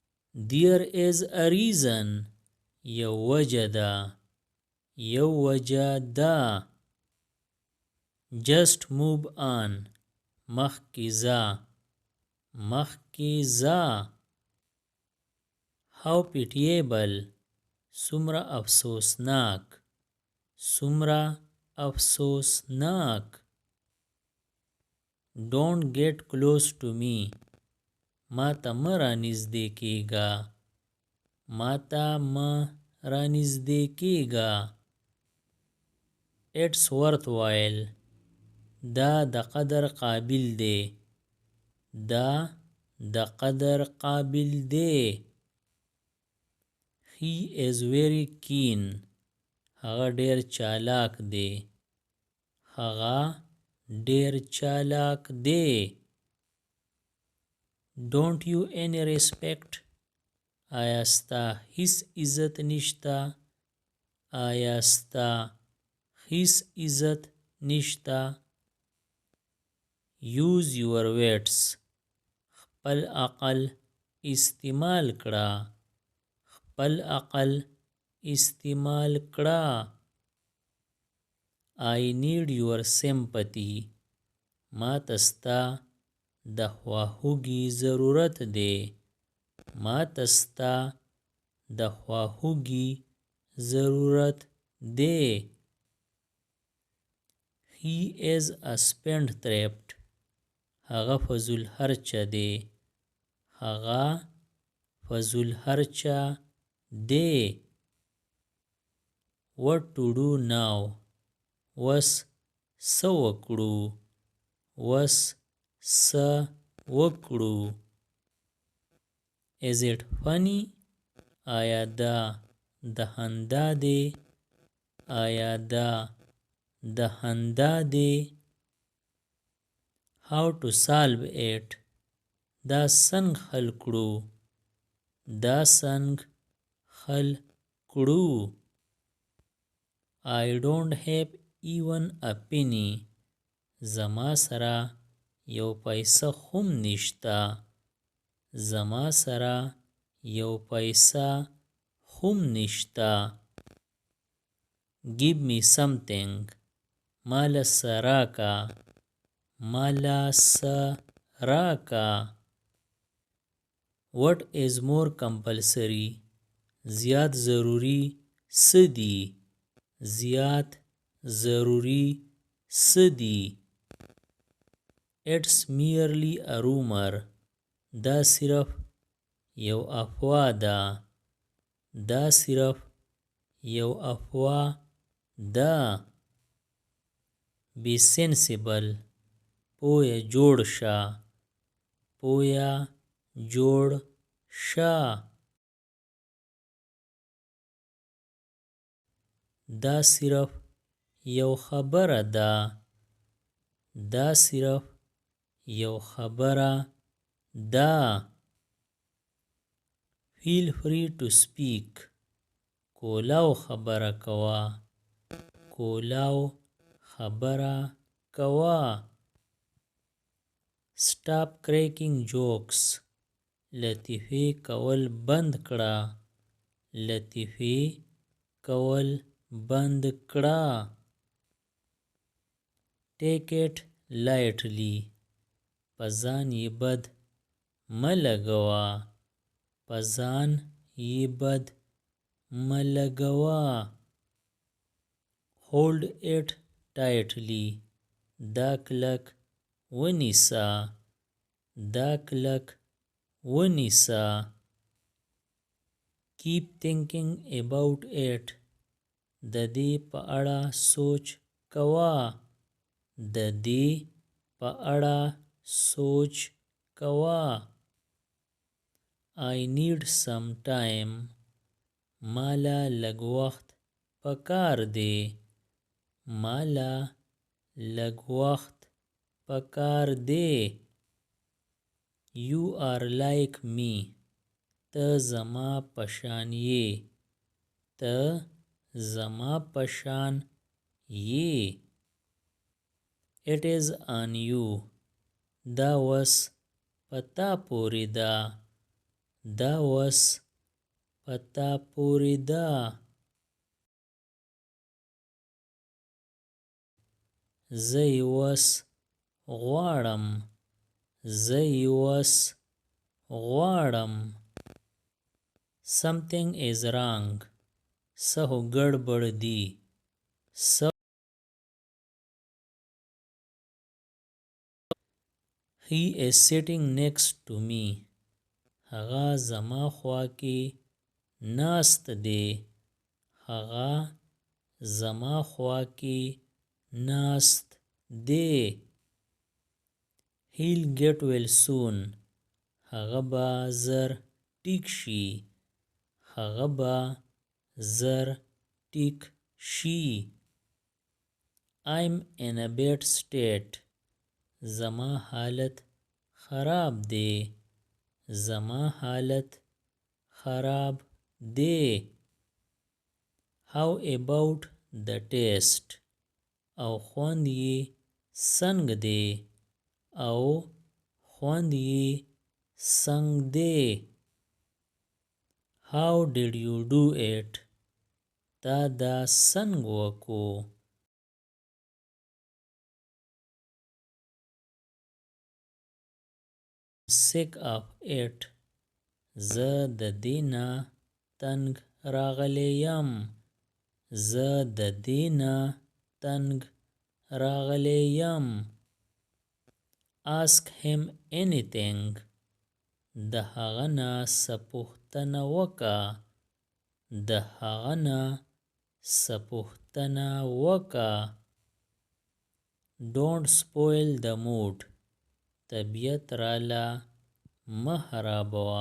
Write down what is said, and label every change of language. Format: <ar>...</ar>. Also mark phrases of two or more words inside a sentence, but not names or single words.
<en>There is a reason.</en> <ps>یو وجه ده. یو وجه ده.</ps> <en>Just move on.</en> <ps>مخکې ځه. مخکې ځه.</ps> <en>How pitiable.</en> <ps>څومره افسوسناک. څومره افسوسناک.</ps> <en>Don't get close to me.</en> <ps>ما ته مه رانږدې کېږه. ما ته مه رانږدې کېږه.</ps> <en>It's worthwhile.</en> <ps>دا د قدر قابل دی. دا د قدر قابل دی.</ps> <en>He is very keen.</en> <ps>هغه ډیر چالاک دی. هغه ډیر چالاک دی.</ps> <en>Don't you any respect.</en> <ps>آیا ستا هیڅ عزت نشته. آیا ستا هیڅ عزت نشته.</ps> <en>Use your wits.</en> <ps>خپل عقل استعمال کړه. خپل عقل استعمال کړه.</ps> <en>I need your sympathy.</en> <ps>ما ته ستا د خواخوږي ضرورت دی. ما ته ستا د خواخوږي ضرورت دی.</ps> <en>He is a spendthrift.</en> <ps>هغه فضول خرچه دی. هغه فضول خرچه دی.</ps> <en>What to do now.</en> <ps>وس څه وکړو. وس څه وکړو.</ps> <en>Is it funny.</en> <ps>آیا دا د خندا دی. آیا دا د خندا دی.</ps> <en>How to solve it.</en> <ps>دا څنګه حل کړو. دا څنګه حل کړو.</ps> <en>I don't have even a penny.</en> <ps>زما سره یو پیسه هم نشته. زما سره یو پیسه هم نشته.</ps> <en>Give me something.</en> <ps>مال څه راکه. مال څه راکه.</ps> <en>What is more compulsory.</en> <ps>زیات ضروری څه دي. زیات ضروری څه دي.</ps> <en>It's merely a rumor.</en> <ps>دا صرف یو افواه ده. دا صرف یو افواه ده.</ps> <en>Be sensible.</en> <ps>پویه جوړ شه. پویه جوړ شه. دا صرف یو خبره ده. دا صرف یو خبره ده.</ps> <en>Feel free to speak.</en> <ps>کولاو خبره کوه. کولاو خبره کوه.</ps> <en>Stop cracking jokes.</en> <ps>لطیفې کول بند کړه. لطیفې کول بند کړه.</ps> <en>Take it lightly.</en> <ps>په ځان یې بد مه لګوه. په ځان یې بد مه لګوه.</ps> <en>Hold it tightly.</en> <ps>دا کلک ونیسه. دا کلک ونیسه.</ps> <en>Keep thinking about it.</en> <ps>د دې په اړه سوچ کوه. د دې په اړه سوچ کوه.</ps> <en>I need some time.</en> <ps>مالا لږ وخت پکار دی. مالا لږ وخت پکار دی.</ps> <en>You are like me.</en> <ps>ته زما پشان یې. ته زما پشان یې.</ps> <en>It is on you.</en> <ps>دا وس پتا پوری ده. دا وس پتا پوری دا. زه یې وس غواړم. زه یې وس غواړم.</ps> <en>Something is wrong.</en> <ps>څه خو ګړبړ دي.</ps> <en>He is sitting next to me.</en> <ps>هغه زما خوا کې ناست دی. هغه زما خوا کې ناست دی.</ps> <en>He'll get well soon.</en> <ps>هغه به زر ټیک شي. هغه به زر ټیک شي.</ps> <en>I'm in a bad state.</en> <ps>زما حالت خراب دی. زما حالت خراب دی.</ps> <en>How about the taste?</en> <ps>او خوند یې څنګه دی. او خوند یې څنګه دی.</ps> <en>How did you do it?</en> <ps>تا دا څنګه وکو.</ps> <en>Sick of it.</en> <ps>زه د دې نه تنګ راغلی یم. زه د دې نه تنګ راغلی یم.</ps> <en>Ask him anything.</en> <ps>د هغه نه څه پوښتنه وکړه. د هغه نه څه پوښتنه وکړه.</ps> <en>Don't spoil the mood.</en> <ps>طبیعت راله مه خرابوه.</ps>